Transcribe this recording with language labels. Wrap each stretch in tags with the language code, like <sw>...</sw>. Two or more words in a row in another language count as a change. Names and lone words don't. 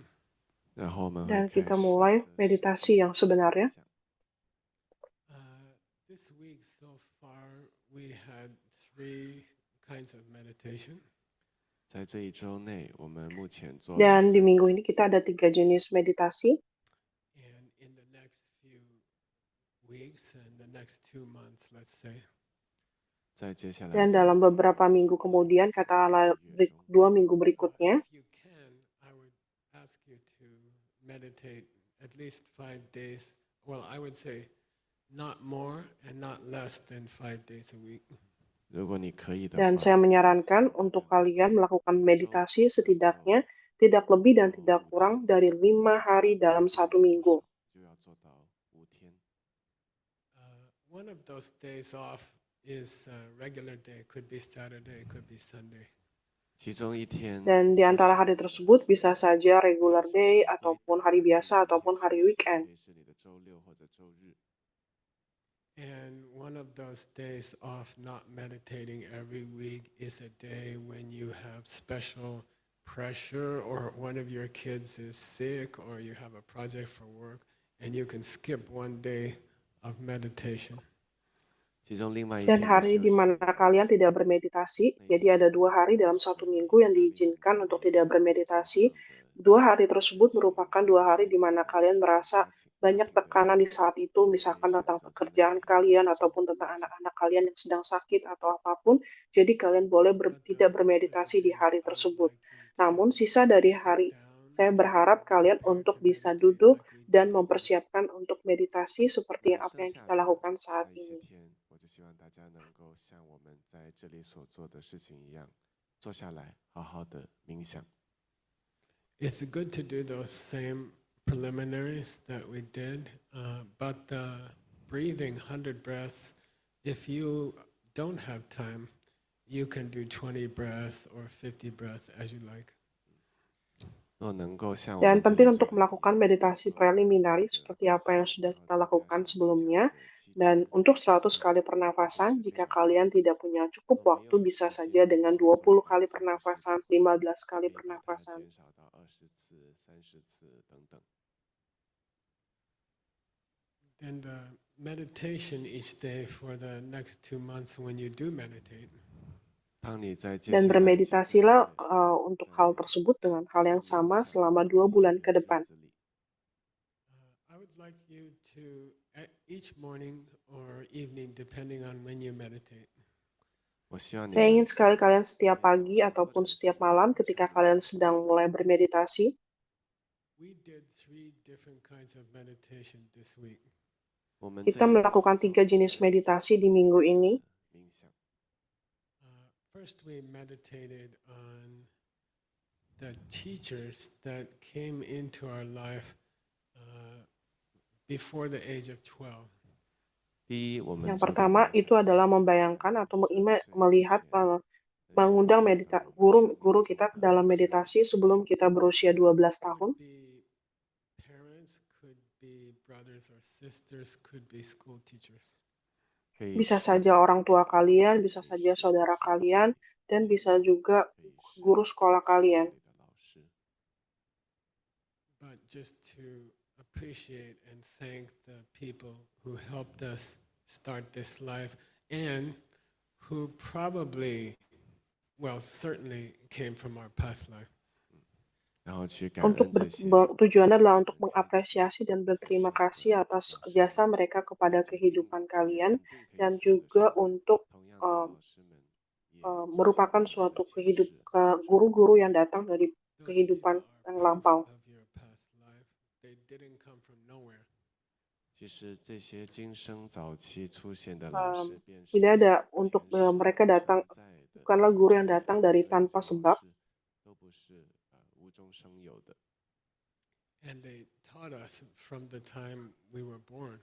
<zh>然后我们</zh> <id>Dan</id> <zh>会开</zh> <id>kita</id> <zh>始</zh> <id>mulai</id> <zh>的</zh> <id>meditasi yang sebenarnya.</id> <en>This week so far, we had 3 kinds of meditation.</en> <zh>在这一周内，我们目前做了</zh> <id>Dan di 3 minggu ini kita ada 3 jenis meditasi.</id> <en>And in the next few weeks and the next 2 months, let's say,</en> <zh>在接下来</zh> <id>Dan</id> <zh>的</zh> <id>dalam beberapa minggu kemudian, katakanlah 2 minggu berikutnya,</id> <en>if you can, I would ask you to meditate at least 5 days. Well, I would say not more and not less than 5 days a week.</en> <zh>如果你可以的</zh> <id>dan</id> <zh>话，</zh> <id>saya menyarankan untuk kalian melakukan meditasi setidaknya tidak lebih dan tidak kurang dari 5 hari dalam 1 minggu.</id> <zh>就要做到5天。</zh> <en>One of those days off is a regular day. Could be Saturday, could be Sunday.</en> <zh>其中一天</zh> <id>Dan di antara hari tersebut bisa saja</id> <en>regular day,</en> <id>ataupun hari biasa, ataupun hari</id> <zh>可</zh> <id>weekend.</id> <zh>以是你的周六或者周日。</zh> <en>And one of those days off, not meditating every week, is a day when you have special pressure, or one of your kids is sick, or you have a project for work, and you can skip one day of meditation.</en> <zh>其中另外一</zh> <id>Dan</id> <zh>天的</zh> <id>hari</id> <zh>休</zh> <id>di</id> <zh>息，</zh> <id>mana kalian tidak bermeditasi, jadi ada 2 hari dalam 1 minggu yang diizinkan untuk tidak bermeditasi. 2 hari tersebut merupakan 2 hari di mana kalian merasa banyak tekanan di saat itu, misalkan tentang pekerjaan kalian ataupun tentang anak-anak kalian yang sedang sakit atau apapun. Jadi kalian boleh tidak bermeditasi di hari tersebut. Namun sisa dari hari, saya berharap kalian untuk bisa duduk dan mempersiapkan untuk meditasi seperti apa yang kita lakukan saat</id> <zh>一些</zh> <id>ini.</id> <zh>天，我就希望大家能够像我们在这里所做的事情一样，坐下来好好的冥想。</zh> <en>It's good to do those same preliminaries that we did, but the breathing 100 breaths, if you don't have time, you can do 20 breaths or 50 breaths as you like.</en> <zh>若能够像我</zh> <id>Dan</id> <zh>们这</zh> <id>penting</id> <zh>里</zh> <id>untuk</id> <zh>做的</zh> <id>melakukan meditasi preliminary seperti apa yang sudah kita lakukan sebelumnya. Dan untuk 100 kali pernafasan, jika kalian tidak punya cukup waktu, bisa saja dengan 20 kali pernafasan, 15 kali</id> <zh>也把它</zh> <id>pernafasan.</id> <zh>减少到20次、30次等等。</zh> <en>And meditation each day for the next 2 months when you do meditate.</en> <zh>当你在接</zh> <id>Dan</id> <zh>下来几个</zh> <id>bermeditasilah</id> <zh>月</zh> <id>untuk hal tersebut dengan hal yang sama selama 2 bulan ke depan.</id> <en>I would like you to, each morning or evening, depending on when you meditate,</en> <zh>我希望你</zh> <id>Saya</id> <zh>们</zh> <id>ingin sekali kalian setiap pagi ataupun setiap malam ketika kalian sedang mulai bermeditasi,</id> <en>we did 3 different kinds of meditation this week.</en> <zh>我们</zh> <id>kita</id> <zh>这里</zh> <id>melakukan 3 jenis meditasi di minggu ini.</id> <zh>冥想。</zh> <en>First, we meditated on the teachers that came into our life before the age of 12.</en> <zh>第一，我们</zh> <id>Yang</id> <zh>做的</zh> <id>pertama</id> <zh>冥想</zh> <id>itu adalah membayangkan atau melihat mengundang guru kita dalam meditasi sebelum kita berusia 12 tahun.</id> <en>Could be parents, could be brothers or sisters, could be school teachers.</en> <zh>可以</zh> <id>Bisa</id> <zh>是</zh> <id>saja orang tua kalian, bisa saja saudara kalian, dan bisa juga</id> <zh>可以是</zh> <id>guru sekolah</id> <zh>学</zh> <id>kalian.</id> <zh>里的老师。</zh> <en>But just to appreciate and thank the people who helped us start this life and who probably, well, certainly came from our past life.</en> <zh>然后去感</zh> <id>Untuk</id> <zh>恩这些</zh> <id>tujuannya adalah untuk mengapresiasi dan berterima kasih atas jasa mereka kepada kehidupan kalian, dan juga untuk</id> <zh>同样的老师们也</zh> <id>merupakan suatu guru-guru yang datang dari</id> <en>Those</en> <id>kehidupan</id> <en>people</en> <id>yang</id> <en>are</en> <id>lampau.</id> <en>proof of your past life. They didn't come from nowhere.</en> <zh>其实这些今生早期出现的老师，便是</zh> <id>Tidak ada untuk</id> <zh>前世</zh> <id>mereka datang,</id> <zh>存在的</zh> <id>bukanlah guru yang datang dari</id> <zh>这些</zh> <id>tanpa</id> <zh>老</zh> <id>sebab,</id> <zh>师都不是无中生有的。</zh> <en>And they taught us from the time we were born.</en>